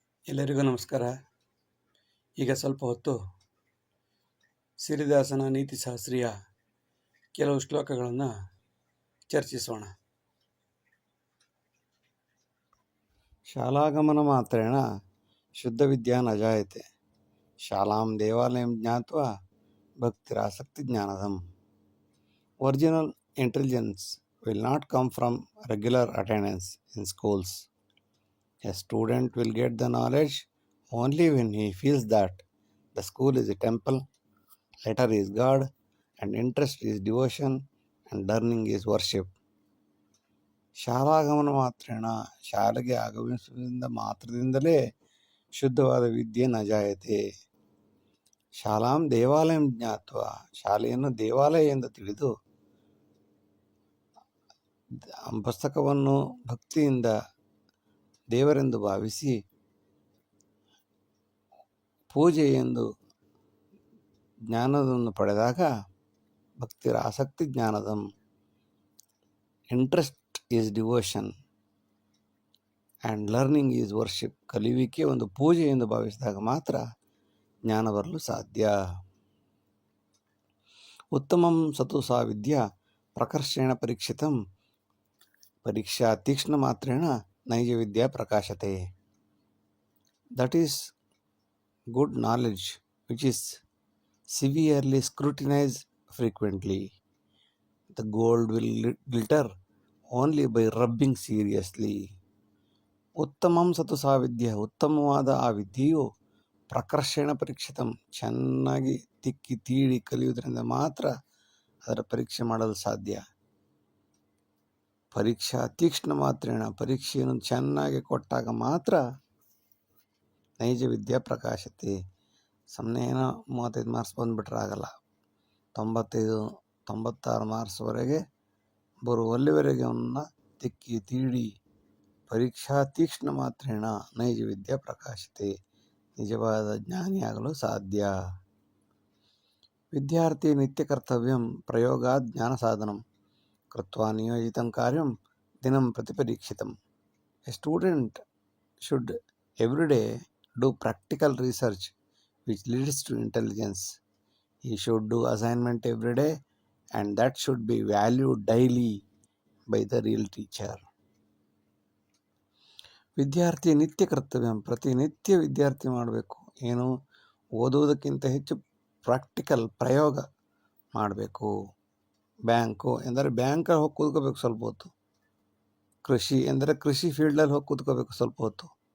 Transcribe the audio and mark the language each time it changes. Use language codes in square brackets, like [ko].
[kn] ಎಲ್ಲರಿಗೂ ನಮಸ್ಕಾರ. ಈಗ ಸ್ವಲ್ಪ ಹೊತ್ತು ಸಿರಿದಾಸನ ನೀತಿಶಾಸ್ತ್ರೀಯ ಕೆಲವು ಶ್ಲೋಕಗಳನ್ನು ಚರ್ಚಿಸೋಣ. [sa] ಶಾಲಾಗಮನ ಮಾತ್ರೇಣ ಶುದ್ಧ ವಿದ್ಯಾ ನ ಜಾಯತೆ, ಶಾಲಾಂ ದೇವಾಲಯಂ ಜ್ಞಾತ್ವಾ ಭಕ್ತಿರಾಸಕ್ತಿ ಜ್ಞಾನದಂ. [en] Original intelligence will not come from regular attendance in schools. A student will get the knowledge only when he feels that the school is a temple, letter is God, and interest is devotion, and learning is worship. [sa] ಶಾಲಾಗಮನ ಮಾತ್ರೇಣ, [kn] ಶಾಲೆಗೆ ಆಗಮಿಸುವುದರಿಂದ ಮಾತ್ರದಿಂದಲೇ ಶುದ್ಧವಾದ ವಿದ್ಯೆ [sa] ನ ಜಾಯತೆ. ಶಾಲಾಂ ದೇವಾಲಯಂ ಜ್ಞಾತ್ವ, [kn] ಶಾಲೆಯನ್ನು ದೇವಾಲಯ ಎಂದು ತಿಳಿದು ಪುಸ್ತಕವನ್ನು ಭಕ್ತಿಯಿಂದ ದೇವರೆಂದು ಭಾವಿಸಿ ಪೂಜೆ ಎಂದು ಜ್ಞಾನವನ್ನು ಪಡೆದಾಗ [sa] ಭಕ್ತಿರ ಆಸಕ್ತಿ ಜ್ಞಾನದಂ. [en] Interest is devotion and learning is worship. [kn] ಕಲಿಯುವಿಕೆ ಒಂದು ಪೂಜೆ ಎಂದು ಭಾವಿಸಿದಾಗ ಮಾತ್ರ ಜ್ಞಾನ ಬರಲು ಸಾಧ್ಯ. [sa] ಉತ್ತಮಂ ಸತು ಸಾ ವಿದ್ಯಾ ಪ್ರಕರ್ಷೇಣ ಪರೀಕ್ಷಿತಂ, ಪರೀಕ್ಷಾ ತೀಕ್ಷ್ಣ ಮಾತ್ರೇಣ ನೈಜ ವಿದ್ಯಾ ಪ್ರಕಾಶತೆ. [en] That is good knowledge which is severely scrutinize frequently. The gold will glitter only by rubbing seriously. [sa] ಉತ್ತಮಂ ಸತು ಸಾ ವಿದ್ಯೆ, [kn] ಉತ್ತಮವಾದ ಆ ವಿದ್ಯೆಯು [sa] ಪ್ರಕರ್ಷಣ ಪರೀಕ್ಷಿತಂ, [kn] ಚೆನ್ನಾಗಿ ತಿಕ್ಕಿ ತೀಡಿ ಕಲಿಯುವುದರಿಂದ ಮಾತ್ರ ಅದರ ಪರೀಕ್ಷೆ ಮಾಡಲು ಸಾಧ್ಯ. [sa] ಪರೀಕ್ಷಾ ತೀಕ್ಷ್ಣ ಮಾತ್ರೇಣ, [kn] ಪರೀಕ್ಷೆಯನ್ನು ಚೆನ್ನಾಗಿ ಕೊಟ್ಟಾಗ ಮಾತ್ರ [sa] ನೈಜ ವಿದ್ಯಾ ಪ್ರಕಾಶತೆ. [kn] ಸುಮ್ಮನೆ ಏನೋ 35 ಮಾರ್ಕ್ಸ್ ಬಂದುಬಿಟ್ರೆ ಆಗಲ್ಲ. 96 ಮಾರ್ಕ್ಸ್ವರೆಗೆ ಬರುವಲ್ಲಿವರೆಗೆ ಅವನ್ನ ತಿಕ್ಕಿ ತೀಡಿ [sa] ಪರೀಕ್ಷಾ ತೀಕ್ಷ್ಣ ಮಾತ್ರೇಣ ನೈಜ ವಿದ್ಯಾ ಪ್ರಕಾಶತೆ, [kn] ನಿಜವಾದ ಜ್ಞಾನಿಯಾಗಲು ಸಾಧ್ಯ. [sa] ವಿದ್ಯಾರ್ಥಿ ನಿತ್ಯ ಕರ್ತವ್ಯಂ ಪ್ರಯೋಗಾತ್ ಜ್ಞಾನ ಸಾಧನಂ ಕೃತ್ವಾ ನಿಯೋಜಿತಂ ಕಾರ್ಯಂ ದಿನಂ ಪ್ರತಿಪರೀಕ್ಷಿತಂ. [en] A student should every day do practical research which leads to intelligence. He should do assignment every day and that should be valued daily by the real teacher. [sa] ವಿದ್ಯಾರ್ಥಿ ನಿತ್ಯ ಕರ್ತವ್ಯ, [kn] ಪ್ರತಿನಿತ್ಯ ವಿದ್ಯಾರ್ಥಿ ಮಾಡಬೇಕು. ಏನು, ಓದುವುದಕ್ಕಿಂತ ಹೆಚ್ಚು ಪ್ರಾಕ್ಟಿಕಲ್ ಪ್ರಯೋಗ ಮಾಡಬೇಕು. ಬ್ಯಾಂಕು ಎಂದರೆ ಬ್ಯಾಂಕಲ್ಲಿ ಹೋಗಿ ಕೂತ್ಕೋಬೇಕು ಸ್ವಲ್ಪ ಹೊತ್ತು. ಕೃಷಿ ಎಂದರೆ ಕೃಷಿ ಫೀಲ್ಡಲ್ಲಿ ಹೋಗಿ ಕೂತ್ಕೋಬೇಕು ಸ್ವಲ್ಪ ಹೊತ್ತು.